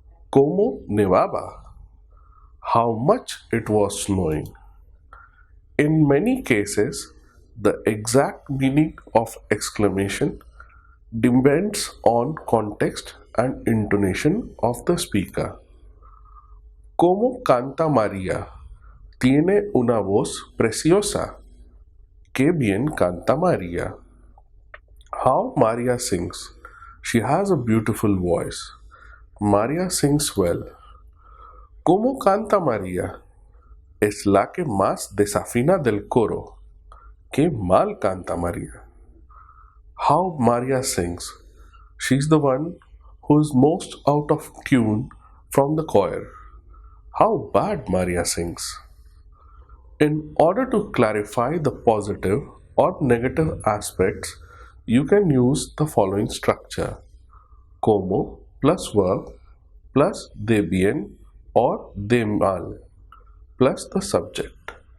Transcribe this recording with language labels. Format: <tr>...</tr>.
<es>Como nevaba?</es> <en>How much it was snowing. In many cases, the exact meaning of exclamation depends on context and intonation of the speaker.</en> <es>Como canta María? Tiene una voz preciosa. Qué bien canta María.</es> <en>How Maria sings. She has a beautiful voice. Maria sings well.</en> <es>¿Cómo canta María? Es la que más desafina del coro. Qué mal canta María.</es> <en>How Maria sings. She's the one who is most out of tune from the choir. How bad Maria sings. In order to clarify the positive or negative aspects, you can use the following structure: como plus verb plus</en> <es>de bien</es> <en>or</en> <es>de mal</es> <en>plus the subject.</en>